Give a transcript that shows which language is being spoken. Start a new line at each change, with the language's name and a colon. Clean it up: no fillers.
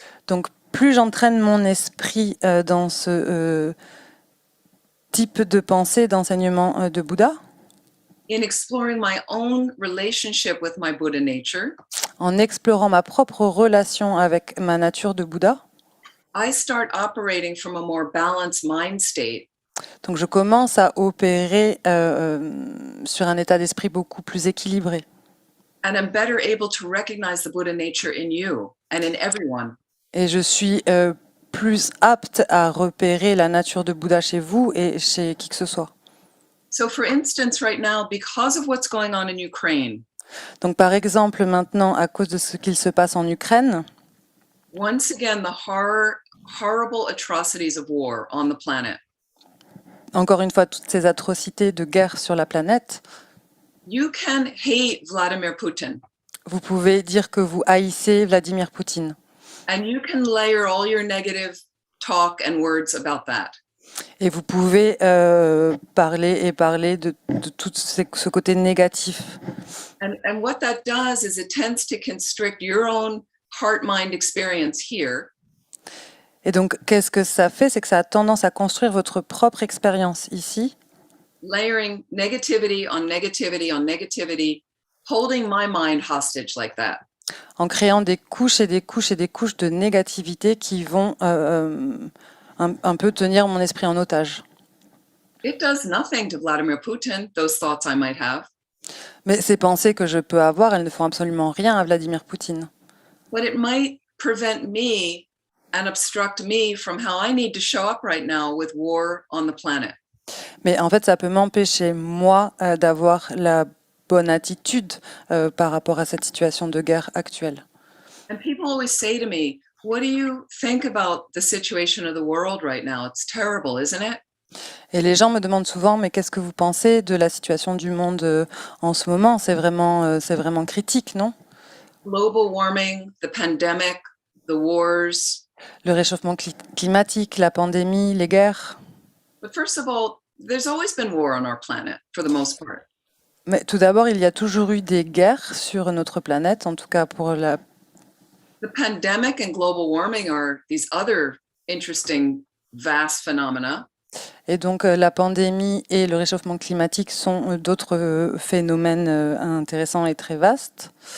French: Donc plus j'entraîne mon esprit dans ce type de pensée, d'enseignement de Bouddha,
English: in exploring my own relationship with my Buddha nature,
French: en explorant ma propre relation avec ma nature de Bouddha,
English: I start operating from a more balanced mind state.
French: donc je commence à opérer sur un état d'esprit beaucoup plus équilibré.
English: And I'm better able to recognize the Buddha nature in you and in everyone.
French: Et je suis plus apte à repérer la nature de Bouddha chez vous et chez qui que ce soit.
English: So for instance, right now, because of what's going on in Ukraine,
French: Donc par exemple maintenant, à cause de ce qu'il se passe en Ukraine,
English: once again, the horrible atrocities of war on the planet,
French: encore une fois, toutes ces atrocités de guerre sur la planète,
English: you can hate Vladimir Putin
French: vous pouvez dire que vous haïssez Vladimir Poutine.
English: and you can layer all your negative talk and words about that.
French: Et vous pouvez parler de tout ce côté négatif.
English: And what that does is it tends to constrict your own heart-mind experience here.
French: Et donc, qu'est-ce que ça fait? C'est que ça a tendance à construire votre propre expérience ici,
English: Layering negativity on negativity on negativity, holding my mind hostage like that.
French: en créant des couches et des couches et des couches de négativité qui vont un peu tenir mon esprit en otage.
English: It does nothing to Vladimir Putin, those thoughts I might have.
French: Mais ces pensées que je peux avoir, elles ne font absolument rien à Vladimir Poutine.
English: But it might prevent me and obstruct me from how I need to show up right now with war on the planet.
French: Mais en fait, ça peut m'empêcher, moi, d'avoir la bonne attitude par rapport à cette situation de guerre actuelle.
English: And people always say to me, what do you think about the situation of the world right now? It's terrible, isn't it?
French: Et les gens me demandent souvent, mais qu'est-ce que vous pensez de la situation du monde en ce moment? C'est vraiment critique, non?
English: Global warming, the pandemic, the wars.
French: Le réchauffement climatique, la pandémie, les guerres.
English: But first of all, there's always been war on our planet for the most part.
French: Mais tout d'abord, il y a toujours eu des guerres sur notre planète, en tout cas pour la...
English: The pandemic and global warming are these other interesting, vast phenomena.
French: Et donc la pandémie et le réchauffement climatique sont d'autres phénomènes intéressants et très vastes.